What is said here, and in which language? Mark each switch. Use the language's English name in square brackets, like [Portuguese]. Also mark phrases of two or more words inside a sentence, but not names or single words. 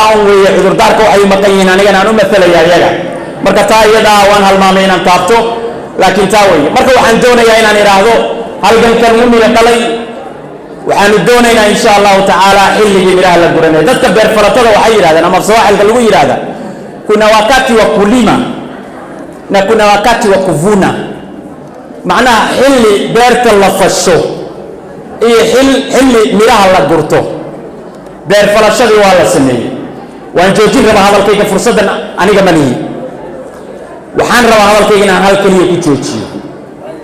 [Somali] oo weeye cudurdaarka waxay maqan yihiin anigana aan u matalayaa iyaga marka taa iyada waan halmaamay inaan taabto laakiin taa weeye marka waxaan doonayaa inaan idhaahdo halgankan muumina dhalay waxaanu doonaynaa [Arabic] إن شاء الله تعالى [Somali] xilligii midhaha la guranay dadka beer falatada waxay yidhahdeen ama sawaaxilka lagu yidhaahda [Swahili] kuna wakati wa kulima na kuna wakati wa kuvuna [Somali] macnaha xilli beerta la fasho iyo xilli midhaha la gurto beer falashadii waa la sameeyey waan joojin rabaa hadalkayga fursaddan aniga ma lihi waxaan rabaa hadalkayga inaan hal keliya ku joojiyo